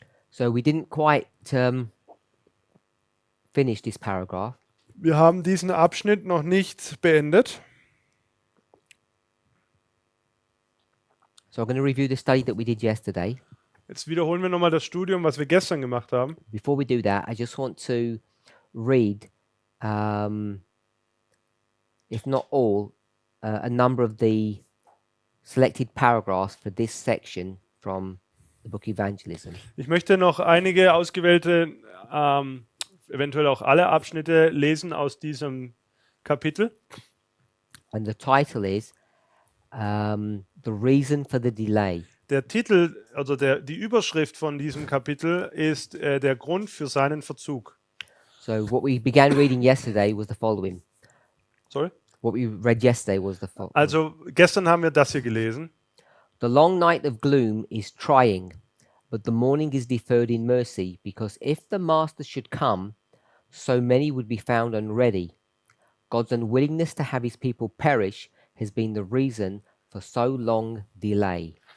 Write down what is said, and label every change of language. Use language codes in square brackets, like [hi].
[en] So we didn't quite finish this paragraph. [de] Wir haben diesen Abschnitt noch nicht beendet. [en] So I'm going to review the study that we did yesterday. [de] Jetzt wiederholen wir nochmal das Studium, was wir gestern gemacht haben. [en] Before we do that, I just want to read, if not all, a number of the selected paragraphs for this section from the book Evangelism. [de] Ich möchte noch einige ausgewählte, eventuell auch alle Abschnitte lesen aus diesem Kapitel. [en] And the title is The Reason for the Delay. [de] Der Titel, also die Überschrift von diesem Kapitel ist der Grund für seinen Verzug. [en] So what we began reading yesterday was the following. Sorry? What we read yesterday was the following. [de] Also gestern haben wir das hier gelesen. [en] The long night of gloom is trying, but the morning is deferred in mercy, because if the Master should come, so many would be found unready. God's unwillingness to have his people perish has been the reason for so long delay.